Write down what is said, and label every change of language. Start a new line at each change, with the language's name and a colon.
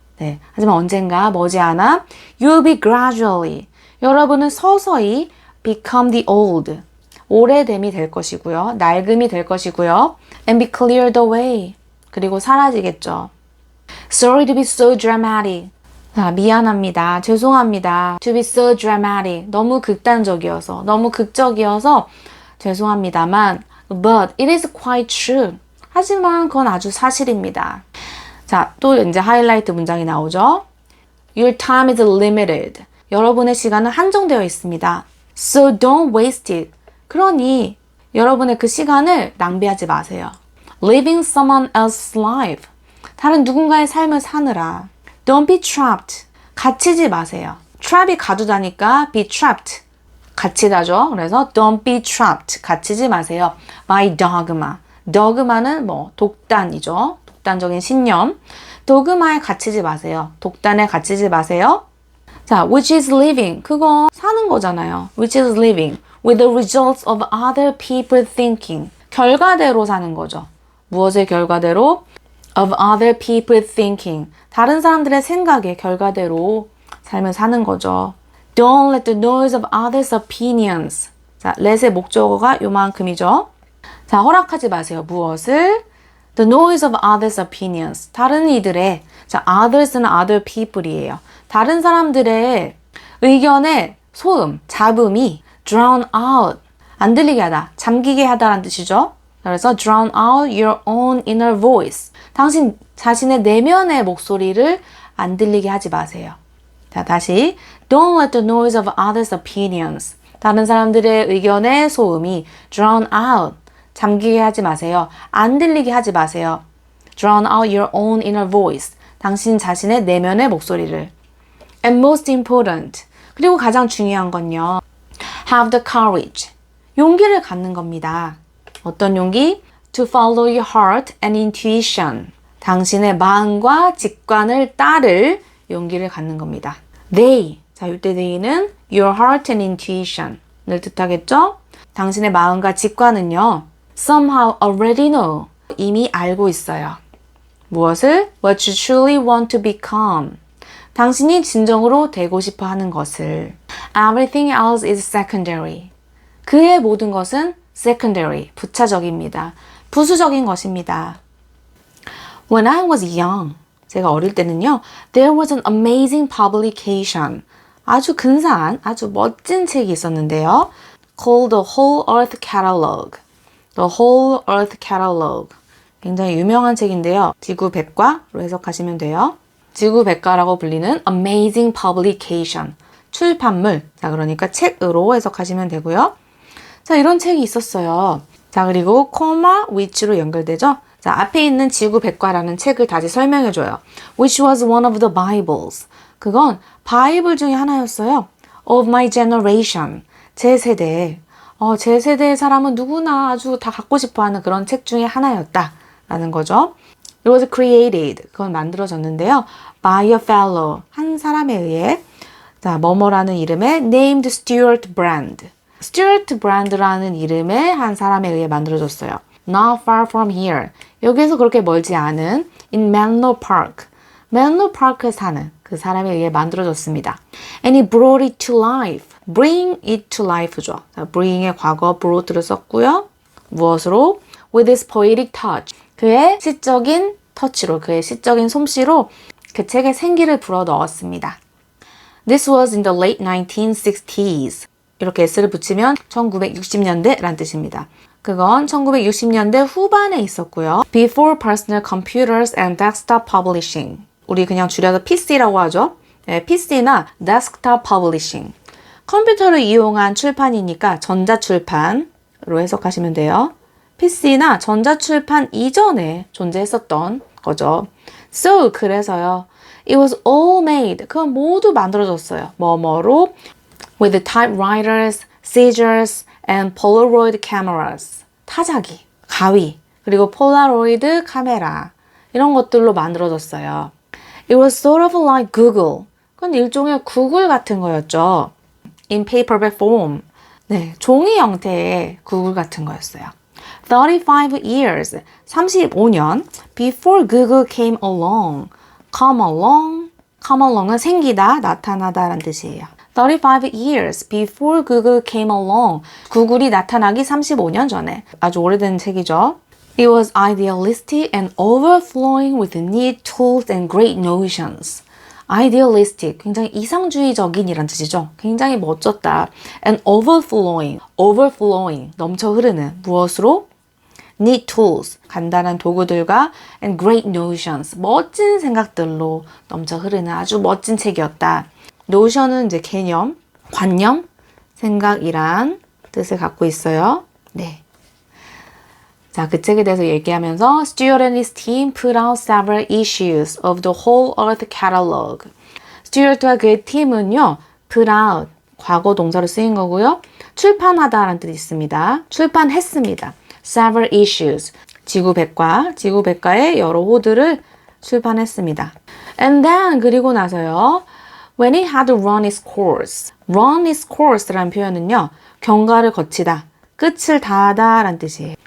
Korean: 네, 하지만 언젠가 머지않아
English: you'll be gradually.
Korean: 여러분은 서서히
English: become the old.
Korean: 오래됨이 될 것이고요. 낡음이 될 것이고요.
English: and be cleared away.
Korean: 그리고 사라지겠죠.
English: Sorry to be so dramatic.
Korean: 자, 미안합니다. 죄송합니다.
English: To be so dramatic.
Korean: 너무 극단적이어서, 너무 극적이어서 죄송합니다만
English: But it is quite true.
Korean: 하지만 그건 아주 사실입니다. 자, 또 이제 하이라이트 문장이 나오죠.
English: Your time is limited.
Korean: 여러분의 시간은 한정되어 있습니다.
English: So don't waste it.
Korean: 그러니 여러분의 그 시간을 낭비하지 마세요.
English: Living someone else's life.
Korean: 다른 누군가의 삶을 사느라.
English: Don't be trapped.
Korean: 갇히지 마세요. trap이 가두다니까 be trapped. 갇히다죠.
English: 그래서 don't be trapped.
Korean: 갇히지 마세요.
English: by dogma.
Korean: dogma는 뭐 독단이죠. 독단적인 신념. 도그마에 갇히지 마세요. 독단에 갇히지 마세요. 자,
English: which is living.
Korean: 그거 사는 거잖아요.
English: which is living with the results of other people thinking.
Korean: 결과대로 사는 거죠. 무엇의 결과대로?
English: of other people thinking.
Korean: 다른 사람들의 생각의 결과대로 삶을 사는 거죠.
English: Don't let the noise of others' opinions.
Korean: 자, let의 목적어가 요만큼이죠. 자, 허락하지 마세요. 무엇을?
English: The noise of others' opinions.
Korean: 다른 이들의, 자, others는 other people이에요. 다른 사람들의 의견의 소음, 잡음이 drown out. 안 들리게 하다, 잠기게 하다라는 뜻이죠.
English: 그래서 drown out your own inner voice.
Korean: 당신 자신의 내면의 목소리를 안 들리게 하지 마세요. 자, 다시.
English: Don't let the noise of others' opinions.
Korean: 다른 사람들의 의견의 소음이 drown out. 잠기게 하지 마세요. 안 들리게 하지 마세요.
English: Drown out your own inner voice.
Korean: 당신 자신의 내면의 목소리를.
English: And most important.
Korean: 그리고 가장 중요한 건요.
English: Have the courage.
Korean: 용기를 갖는 겁니다. 어떤 용기?
English: To follow your heart and intuition.
Korean: 당신의 마음과 직관을 따를 용기를 갖는 겁니다. They. 자, 이때 they는
English: your heart and intuition
Korean: 을 뜻하겠죠? 당신의 마음과 직관은요.
English: Somehow already know.
Korean: 이미 알고 있어요. 무엇을?
English: What you truly want to become.
Korean: 당신이 진정으로 되고 싶어 하는 것을.
English: Everything else is secondary.
Korean: 그의 모든 것은 secondary, 부차적입니다. 부수적인 것입니다.
English: When I was young,
Korean: 제가 어릴 때는요,
English: there was an amazing publication.
Korean: 아주 근사한, 아주 멋진 책이 있었는데요.
English: Called The Whole Earth Catalog. The Whole Earth Catalog.
Korean: 굉장히 유명한 책인데요. 지구 백과로 해석하시면 돼요. 지구 백과라고 불리는 Amazing Publication. 출판물. 자, 그러니까 책으로 해석하시면 되고요. 자, 이런 책이 있었어요. 자, 그리고 코마 which로 연결되죠. 자, 앞에 있는 지구 백과라는 책을 다시 설명해줘요.
English: Which was one of the Bibles.
Korean: 그건 바이블 중에 하나였어요.
English: Of my generation.
Korean: 제 세대. 제 세대의 사람은 누구나 아주 다 갖고 싶어하는 그런 책 중에 하나였다라는 거죠.
English: It was created.
Korean: 그건 만들어졌는데요.
English: By a fellow.
Korean: 한 사람에 의해. 자, 뭐뭐라는 이름의
English: named Stuart Brand.
Korean: Stuart Brand라는 이름의 한 사람에 의해 만들어졌어요.
English: Not far from here.
Korean: 여기에서 그렇게 멀지 않은
English: in Menlo Park.
Korean: Menlo Park에 사는 그 사람에 의해 만들어졌습니다.
English: And he brought it to life. Bring it to life죠.
Korean: bring의 과거 brought를 썼고요.
English: 무엇으로? With his poetic touch.
Korean: 그의 시적인 터치로, 그의 시적인 솜씨로 그 책에 생기를 불어 넣었습니다.
English: This was in the late 1960s.
Korean: 이렇게 s를 붙이면 1960년대란 뜻입니다. 그건 1960년대 후반에 있었고요.
English: Before personal computers and desktop publishing.
Korean: 우리 그냥 줄여서 PC라고 하죠. 네, PC나 desktop publishing. 컴퓨터를 이용한 출판이니까 전자출판으로 해석하시면 돼요. PC나 전자출판 이전에 존재했었던 거죠.
English: So, 그래서요. It was all made.
Korean: 그건 모두 만들어졌어요.
English: 뭐뭐로? With typewriters, scissors, and Polaroid cameras.
Korean: 타자기, 가위, 그리고 폴라로이드 카메라. 이런 것들로 만들어졌어요.
English: It was sort of like Google.
Korean: 그건 일종의 구글 같은 거였죠.
English: In paperback form.
Korean: 네, 종이 형태의 구글 같은 거였어요.
English: 35 years, 35년 before Google came along.
Korean: Come along은 생기다, 나타나다 라는 뜻이에요.
English: 35 years before Google came along.
Korean: 구글이 나타나기 35년 전에. 아주 오래된 책이죠.
English: It was idealistic and overflowing with neat tools and great notions.
Korean: idealistic, 굉장히 이상주의적인이란 뜻이죠. 굉장히 멋졌다.
English: and overflowing,
Korean: 넘쳐 흐르는 무엇으로?
English: neat tools,
Korean: 간단한 도구들과
English: and great notions,
Korean: 멋진 생각들로 넘쳐 흐르는 아주 멋진 책이었다. notion은 이제 개념, 관념, 생각이란 뜻을 갖고 있어요. 네. 자, 그 책에 대해서 얘기하면서
English: Stewart and his team put out several issues of the Whole Earth Catalog.
Korean: 스튜어트와 그의 팀은요, put out, 과거 동사로 쓰인 거고요. 출판하다라는 뜻이 있습니다. 출판했습니다.
English: several issues,
Korean: 지구백과의 여러 호들을 출판했습니다.
English: And then,
Korean: 그리고 나서요,
English: when it had run its course
Korean: 라는 표현은요, 경과를 거치다, 끝을 다하다 라는 뜻이에요.